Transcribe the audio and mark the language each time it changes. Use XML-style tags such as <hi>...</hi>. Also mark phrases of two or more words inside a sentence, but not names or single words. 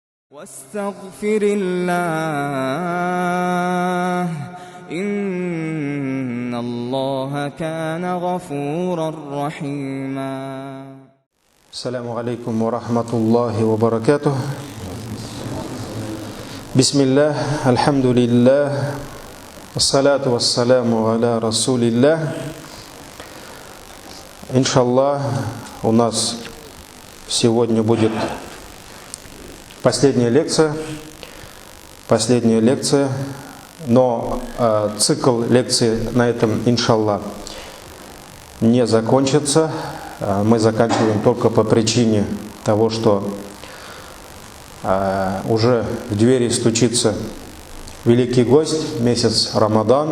<ar>واستغفر الله إن الله كان غفورا رحيما. السلام عليكم ورحمة الله وبركاته. بسم الله الحمد لله والصلاة والسلام على رسول الله.</ar> <ru>Иншаллах, у нас сегодня будет последняя лекция, но цикл лекций на этом, иншаллах, не закончится. Мы заканчиваем только по причине того, что уже в двери стучится великий гость, месяц Рамадан.</ru>